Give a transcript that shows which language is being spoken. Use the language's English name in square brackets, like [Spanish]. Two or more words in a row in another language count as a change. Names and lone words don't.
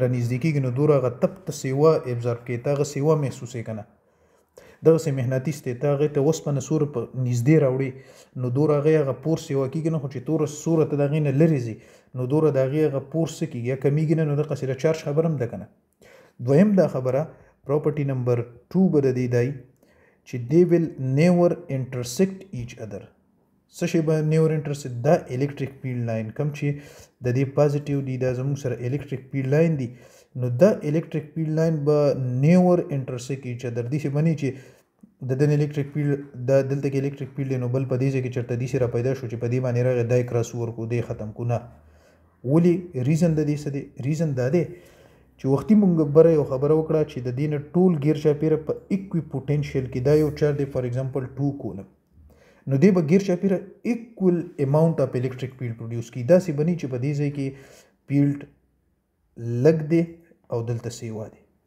[Pashto] رانږدې کېږي نو دوره هغه تپ ته سیوا ابزارب کوي ته هغه سیوا محسوسوې که نه دغسې مغناطیس دی ته هغې ته اوسپنه څومره په نږدې راوړي نو دوره هغې هغه پور سیوا کېږي نه خو چې څومره ته د هغې نه لرې ځي نو دوره د هغې هغه پور څه کېږي یا کمیږي نه نو دغسې د چارج خبره هم ده که نه دویم دا خبره [English] property number [Pashto] 2 به د دې دی چې [English] they will never intersect each other [Pashto] څه شی به [English] never intersect [Pashto] دا [English] electric field line [Pashto] کوم چې د دې پازیټیو دی دا زموږ سره [English] electric field line [Pashto] دی نو دا [English] electric field line [Pashto] به [English] never intersect each other [Pashto] داسې بني چې د دې [English] electric field [Pashto] دا دلته کې [English] electric field [Pashto] دی نو بل په دې ځای کې چېرته داسې را پیدا شو چې په دې باندې راغی دا یې [English] cross over [Pashto] کړو دی ختم کړو نه ولې ریزن د دې څه دی ریزن دا دی چې وختي مونږ بره یو خبره وکړه چې د دې نه ټول ګیر چاپېره په ایکوي پوټینشیل کې دا یو چارج دی [English] for example [Pashto] 2 کولم نو دی به ګیر چاپېره [English] equal amount of electric field produce [Pashto] کړي داسې بني چې په دې ځای کې فیلډ لږ دی او دلته سیوا دی